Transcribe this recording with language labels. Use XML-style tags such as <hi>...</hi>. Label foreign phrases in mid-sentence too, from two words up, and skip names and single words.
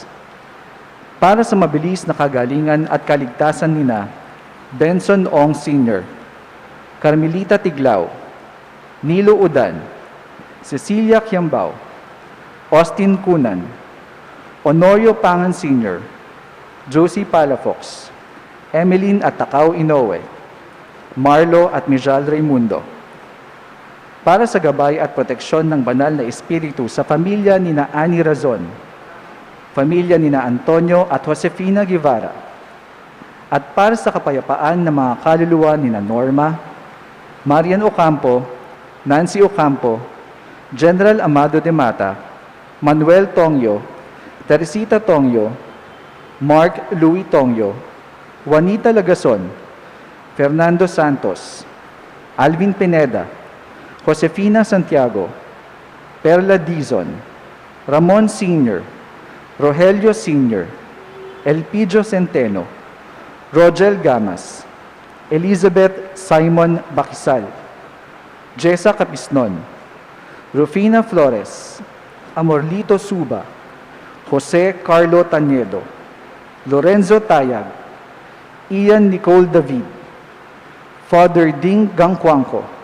<tl>Para sa mabilis na kagalingan at kaligtasan nina Benson Ong Sr., Carmelita Tiglao, Nilo Udan, Cecilia Kiambao, Austin Cunan, Honorio Pangan Sr., Josie Palafox, Emeline at Takao Inoue, Marlo at Mijal Raimundo. Para sa gabay at proteksyon ng banal na espiritu sa pamilya ni Ani Razon, pamilya ni Antonio at Josefina Guevara, at para sa kapayapaan ng mga kaluluwa ni Norma, Marian Ocampo, Nancy Ocampo, General Amado de Mata, Manuel Tongyo, Teresita Tongyo, Mark Louis Tongyo, Juanita Lagason, Fernando Santos, Alvin Pineda, Josefina Santiago, Perla Dizon, Ramon Sr., Rogelio Sr., Elpidio Centeno, Rogel Gamas, Elizabeth Simon Bakisal, Jessa Capisnon, Rufina Flores, Amorlito Suba, Jose Carlo Taniedo, Lorenzo Tayag, Ian Nicole David, Father Ding Gangkwangko,</tl>